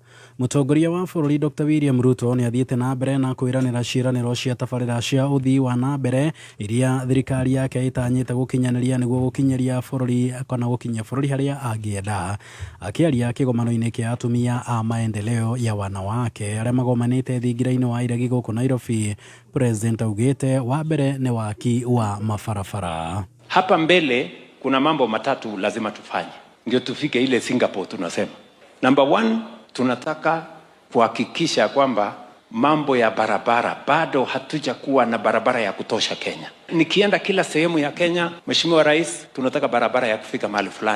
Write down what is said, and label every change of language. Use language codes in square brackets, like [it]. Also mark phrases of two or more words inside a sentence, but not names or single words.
[ki] Mũtongoria wa bũrũri Dr. William Ruto nĩ athiĩte na mbere na kwĩranĩra ciĩranĩro cia tabarĩra cia ũthii wa na mbere iria thirikari yake ĩtanyĩte gũkinyanĩria nĩguo gũkinyĩria bũrũri kana gũkinyia bũrũri harĩa angĩenda. Akĩaria kĩgomano-inĩ kĩa atumia a maendeleo ya wanawake arĩa magomanĩte thingira-inĩ wa iregi gũkũ Nairobi, President augĩte wa mbere nĩ waki wa mabarabara. [sw] Hapa mbele kuna mambo matatu lazima tufanye ndio tufike ile Singapore tunasema. Number 1, tunataka kuhakikisha kwamba mambo ya barabara bado hatujakuwa na barabara ya kutosha Kenya. Nikienda kila sehemu ya Kenya, Mheshimiwa Rais, tunataka barabara ya kufika mahali fulani.